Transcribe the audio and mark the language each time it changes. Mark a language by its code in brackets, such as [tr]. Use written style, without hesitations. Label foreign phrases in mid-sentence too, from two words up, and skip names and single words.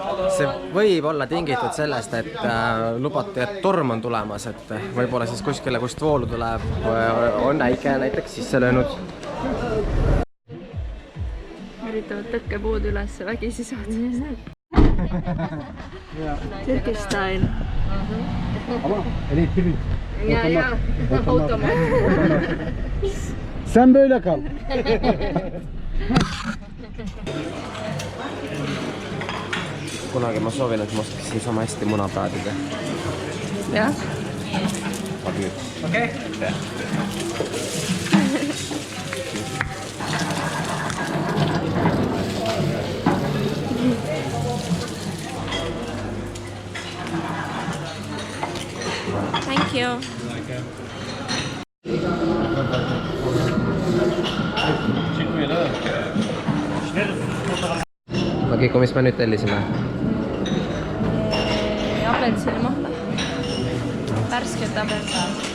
[et] see võib olla tingitud sellest, et lubati, et torm on tulemas, et võib-olla siis kuskile, kust voolu tuleb, on äike näiteks sisse löönud. Üritavad tõkkepuud üles vägisi saada. [en] Turkish style. [et] Ja, automaat. [tr] Sen böyle kal. [et] Kunagi ma soovin, et ma oskasin sama hästi muna praadida. Jah. Aga nüüd. Okei. [en] Thank you. [et] Magiku, mis me nüüd tellisime? Apelsinimahla. Värsket apelsin.